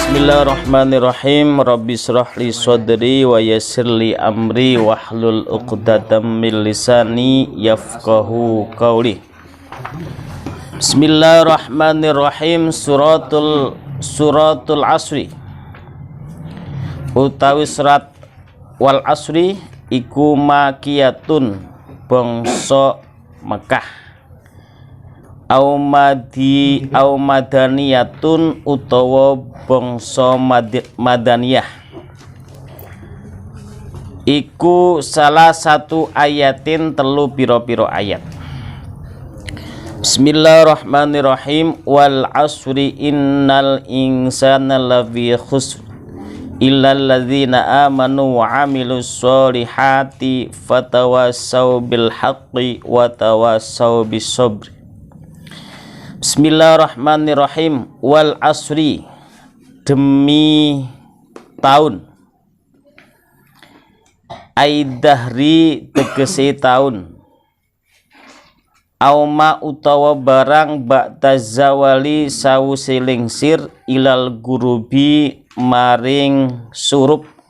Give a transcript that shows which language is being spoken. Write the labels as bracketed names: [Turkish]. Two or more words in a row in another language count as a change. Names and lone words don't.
[Arabic] بسم الله الرحمن الرحيم. رب اشرح لي صدري ويسر لي أمري واحلل عقدة من لساني يفقهوا قولي. بسم الله الرحمن الرحيم. سورة العصر. [Javanese] Utawi surat wal asri iku makiyatun bangsa Mekah. [Arabic] أو مدنية [Javanese] utawa bangsa madaniyah. Iku salah satu ayatin telu piro-piro ayat. [Arabic] بسم الله الرحمن الرحيم. والعصر إن الإنسان لفي خسر إلا الذين آمنوا وعملوا الصالحات وتواصوا بالحق وتواصوا بالصبر. بسم الله الرحمن الرحيم. والعصر, [Indonesian] demi tahun. [Javanese] Aidahri tegese tahun. Auma utawa barang [Arabic] بعد الزوال [Javanese] sawise lingsir [Arabic] إلى الغروب [Javanese] maring surup.